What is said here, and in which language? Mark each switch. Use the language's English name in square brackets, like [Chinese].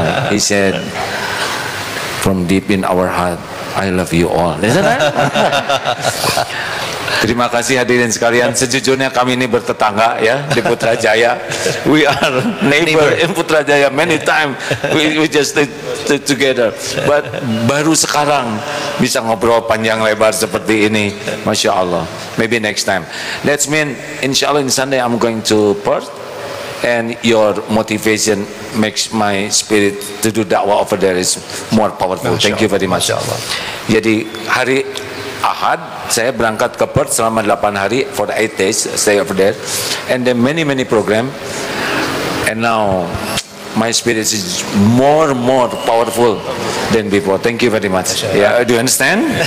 [English] He said, from deep in our heart, I love you all. [Indonesian] Terima kasih hadirin sekalian. Sejujurnya kami ini bertetangga ya di Putrajaya. [English] We are neighbor in Putrajaya. Many times we just stay together. [Indonesian] But baru sekarang bisa ngobrol panjang lebar seperti ini. [English] Masya Allah. Maybe next time. That's mean insya Allah in Sunday I'm going to Perth. And your motivation makes my spirit to do dakwah over there is more powerful. Thank you very much. [Indonesian] Jadi hari Ahad saya berangkat ke Perth selama 8 hari [English] for 8 days stay over there, and then many program, and now my spirit is more powerful than before. Thank you very much. Yeah, do you understand?